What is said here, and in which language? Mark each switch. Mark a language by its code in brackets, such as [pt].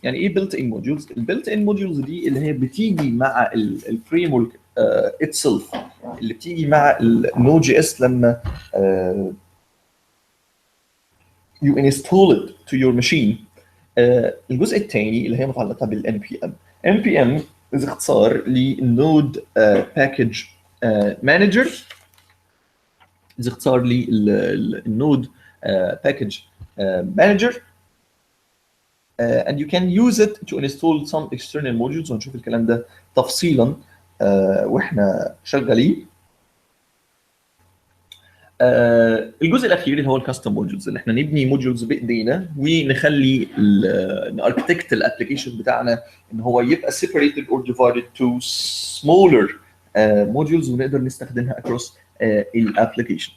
[ar] يعني ايه built in modules؟ البيلت ان موديولز دي اللي هي بتيجي مع الفريم ورك itself، اللي بتيجي مع النود جي اس لما [en] you install it to your machine. [ar] الجزء الثاني اللي هي متعلقه بالان بي ام. ان بي ام اختصار للنود باكج مانجر، اختصار للنود باكج مانجر. [en] and you can use it to install some external modules، [ar] وهنشوف الكلام ده تفصيلا واحنا شغالين. الجزء الاخير اللي هو الكاستم موديولز، اللي احنا نبني موديولز بايدينا ونخلي ناركتكت الابلكيشن بتاعنا ان هو يبقى [en] separated or divided to smaller modules [ar] ونقدر نستخدمها across الابلكيشن.